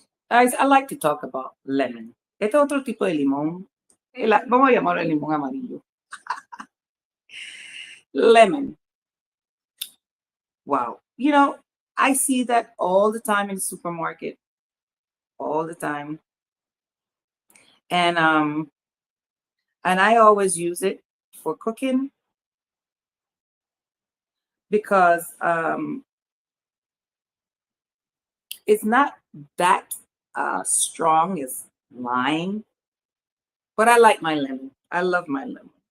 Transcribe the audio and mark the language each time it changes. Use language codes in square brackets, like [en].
[en] Guys, I like to talk about lemon. [es] Este es otro tipo de limón. Vamos a llamarlo el limón amarillo. [en] Lemon. Wow. You know, I see that all the time in the supermarket, all the time. And I always use it for cooking because it's not that strong as lime, but I like my lemon. I love my lemon.